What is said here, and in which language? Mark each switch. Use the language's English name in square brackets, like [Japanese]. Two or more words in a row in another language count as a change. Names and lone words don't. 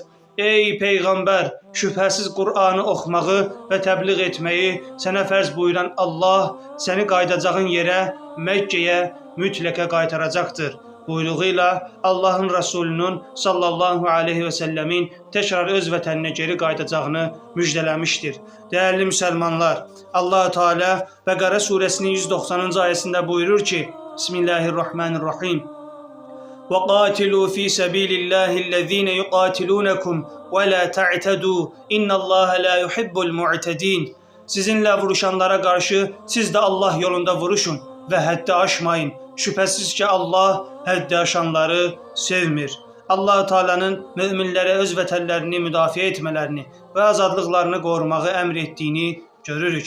[Azerbaijani] Ey Peyğəmbər, şübhəsiz Qur'anı oxumağı və təbliğ etməyi sənə fərz buyuran Allah səni qaydacağın yerə, Məkkəyə mütləqə qaytaracaqdır buyruğuyla Allahın Rasulunun [Arabic] صلى الله عليه وسلم [Azerbaijani] təkrar öz vətəninə geri qayıdacağını müjdələmişdir. Dəyərli müsəlmanlar, Allah-u Teala Bəqərə surəsinin 190-cı ayəsində buyurur ki: Bismillahirrahmanirrahim. [Arabic] وَقَاتِلُوا فِي سَبِيلِ اللّٰهِ الَّذ۪ينَ يُقَاتِلُونَكُمْ وَلَا تَعْتَدُوا اِنَّ اللّٰهَ لَا يُحِبُّ الْمُعْتَد۪ينَ. [Azerbaijani] Sizinlə vuruşanlara qarşı siz də Allah yolunda vuruşun və həddi aşmayın. Şübhəsiz ki Allah həddi aşanları sevmir. Allah-u Teala'nın müminlərə öz vətənlərini müdafiə etmələrini və azadlıqlarını qorumağı əmr etdiyini görürük.